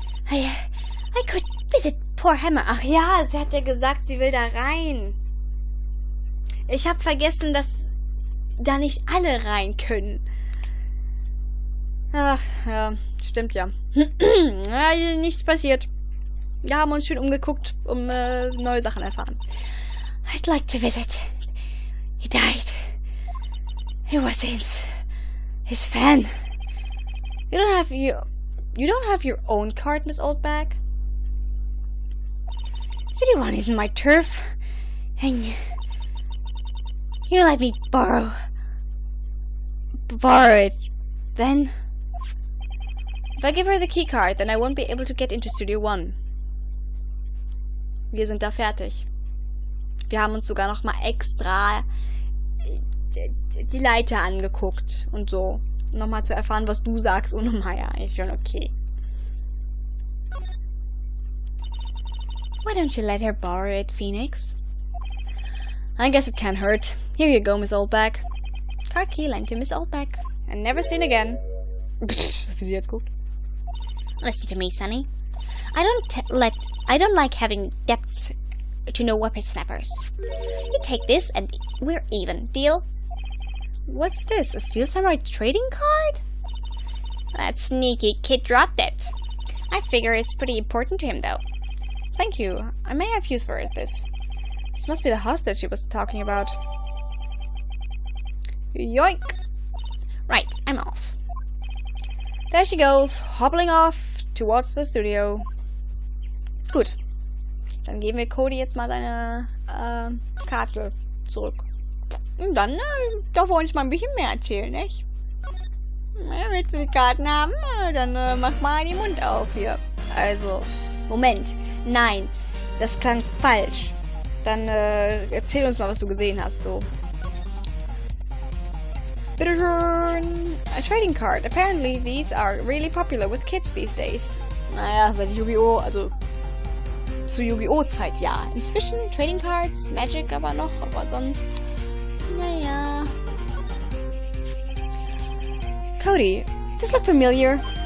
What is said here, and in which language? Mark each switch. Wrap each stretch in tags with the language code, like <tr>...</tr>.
<en>I could visit poor Hammer.</en> <de>Ach ja, sie hat ja gesagt, sie will da rein. Ich habe vergessen, dass da nicht alle rein können. Ach, ja, stimmt ja. Ja, nichts passiert. Wir haben uns schön umgeguckt, neue Sachen erfahren.</de> <en>I'd like to visit. He died. He was his fan. You don't have your own card, Miss Oldback? City 1 isn't my turf. And you let me borrow it. Then if I give her the key card, then I won't be able to get into Studio 1.</en> <de>Wir sind da fertig. Wir haben uns sogar noch mal extra die Leiter angeguckt und so. Nochmal zu erfahren, was du sagst ohne Maya. Ist schon okay.</de> <en>Why don't you let her borrow it, Phoenix? I guess it can't hurt. Here you go, Miss Oldback. Card key lent to Miss Oldback. And never seen again.</en> <de>Wie sie jetzt guckt.</de> <en>Listen to me, Sonny. I don't like having debts to no whippersnappers. You take this and we're even. Deal? What's this? A Steel Samurai trading card? That sneaky kid dropped it. I figure it's pretty important to him, though. Thank you. I may have use for this. This must be the hostage she was talking about. Yoink! Right, I'm off. There she goes, hobbling off towards the studio.</en> <de>Gut. Dann geben wir Cody jetzt mal seine Karte zurück. Und dann darf er uns mal ein bisschen mehr erzählen, nicht? Ja, willst du die Karten haben? Dann mach mal den Mund auf hier. Also, Moment. Nein, das klang falsch. Dann erzähl uns mal, was du gesehen hast, so. Bitteschön.</de> <en>A trading card. Apparently these are really popular with kids these days.</en> <de>Naja, seit Yu-Gi-Oh!, also zu Yu-Gi-Oh! Zeit, ja. Inzwischen Trading Cards, Magic aber noch, aber sonst... Naja.</de> <en>Cody, does look familiar?</en>